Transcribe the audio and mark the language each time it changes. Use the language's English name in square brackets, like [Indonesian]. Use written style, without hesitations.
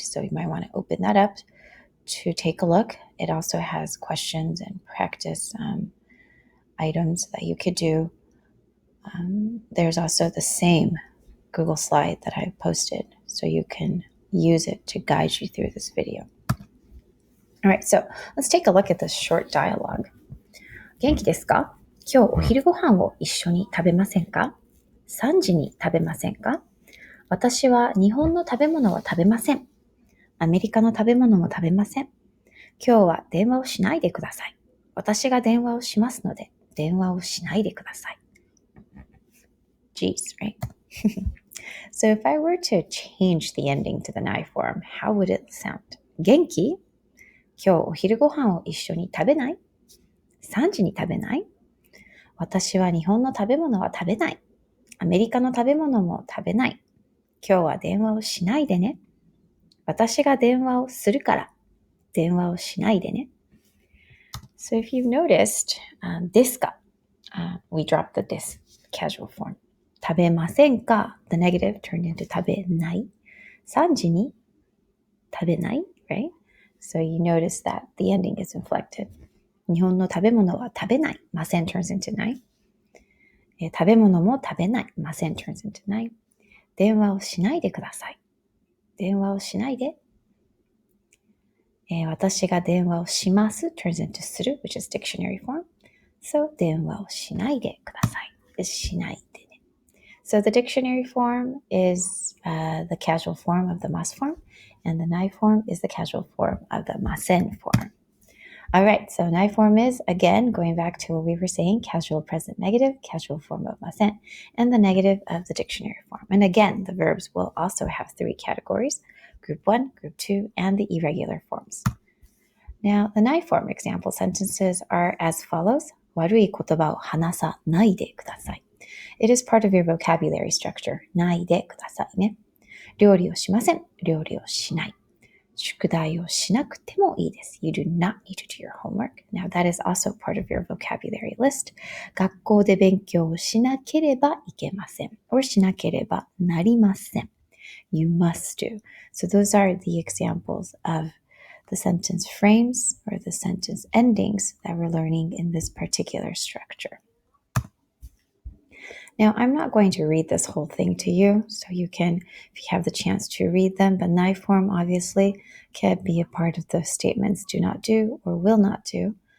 [English] So you might want to open that up to take a look. It also has questions and practice items that you could do. There's also the same Google slide that I posted, so you can use it to guide you through this video. All right, so let's take a look at this short dialogue. [Japanese] 元気ですか？今日お昼ご飯を一緒に食べませんか？3時に食べませんか？私は日本の食べ物は食べません。アメリカの食べ物も食べません。今日は電話をしないでください。私が電話をしますので、電話をしないでください。 [English] Jeez, right? So if I were to change the ending to the nai form, how would it sound? [Japanese] 元気？今日お昼ご飯を一緒に食べない？3 時に食べない？私は日本の食べ物は食べない。アメリカの食べ物も食べない。今日は電話をしないでね。私が電話をするから電話をしないでね。 [English] So if you've noticed, this ka, we dropped the this casual form. [Japanese] 食べませんか [English] the negative turned into [Japanese] 食べない。 3時に食べない [English] right? So you notice that the ending is inflected. [Japanese] 日本の食べ物は食べない。ません [English] turns into [Japanese] ない。食べ物も食べない。ません [English] turns into [Japanese] ない。電話をしないでください。電話をしないで。私が電話をします [English] turns into [Japanese] する [English] which is dictionary form. [Japanese] So 電話をしないでください。しないでね。 [English] So the dictionary form is the casual form of the mas form, and the nai form is the casual form of the masen form. All right, so nai form is, again, going back to what we were saying, casual present negative, casual form of masen, and the negative of the dictionary form. And again, the verbs will also have 3 categories, group 1, group 2, and the irregular forms. Now, the nai form example sentences are as follows. [Japanese] 悪い言葉を話さないでください。 [English] It is part of your vocabulary structure. [Japanese] ないでくださいね。料理をしません。料理をしない。宿題をしなくてもいいです。 [English] You do not need to do your homework. Now that is also part of your vocabulary list. [Japanese] 学校で勉強をしなければいけません。 or しなければなりません。 [English] You must do. So those are the examples of the sentence frames or the sentence endings that we're learning in this particular structure. Now, I'm not going to read this whole thing to you, so you can, if you have the chance to read them, but nai form obviously can be a part of the statements do not do or will not do.